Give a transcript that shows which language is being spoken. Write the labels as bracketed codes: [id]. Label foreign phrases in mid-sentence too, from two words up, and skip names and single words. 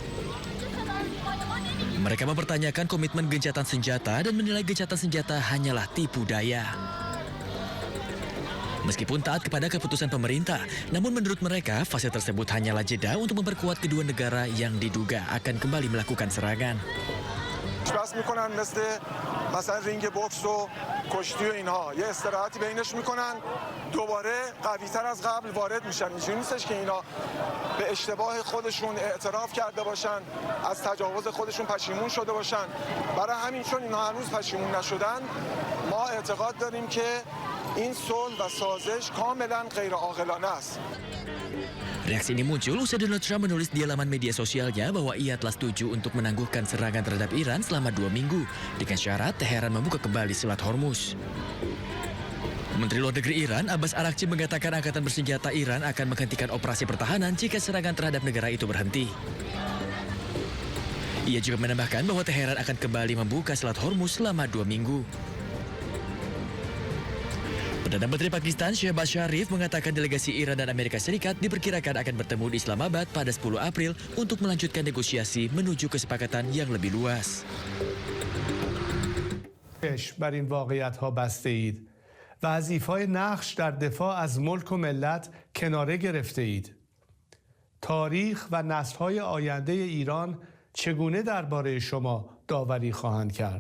[id] Mereka mempertanyakan komitmen gencatan senjata dan menilai gencatan senjata hanyalah tipu daya. Meskipun taat kepada keputusan pemerintah, namun menurut mereka fase tersebut hanyalah jeda untuk memperkuat kedua negara yang diduga akan kembali melakukan serangan. [fa] بس میکنن مثل مثلا رینگ بوکس و کشتی و اینها یه استراحتی بینش میکنن دوباره قوی‌تر از قبل وارد میشن اینجوری نیستش که اینا به اشتباه خودشون اعتراف کرده باشن از تجاوز خودشون پشیمون شده باشن برای همین چون اینا هنوز پشیمون نشدن ما اعتقاد داریم که این صلح و سازش کاملا غیر عاقلانه است. [id] Reaksi ini muncul usai Donald Trump menulis di laman media sosialnya bahwa ia telah setuju untuk menangguhkan serangan terhadap Iran selama 2 minggu dengan syarat Teheran membuka kembali Selat Hormuz. Menteri Luar Negeri Iran, Abbas Araghchi, mengatakan angkatan bersenjata Iran akan menghentikan operasi pertahanan jika serangan terhadap negara itu berhenti. Ia juga menambahkan bahwa Teheran akan kembali membuka Selat Hormuz selama 2 minggu. Perdana Menteri Pakistan Shehbaz Sharif mengatakan delegasi Iran dan Amerika Serikat diperkirakan akan bertemu di Islamabad pada 10 April untuk melanjutkan negosiasi menuju kesepakatan yang lebih luas. [fa] بر این واقعیت‌ها بسته اید و از ایفای نقش در دفاع از ملک و ملت کناره گرفته اید. تاریخ و نسل‌های آینده ایران چگونه درباره شما داوری خواهند کرد؟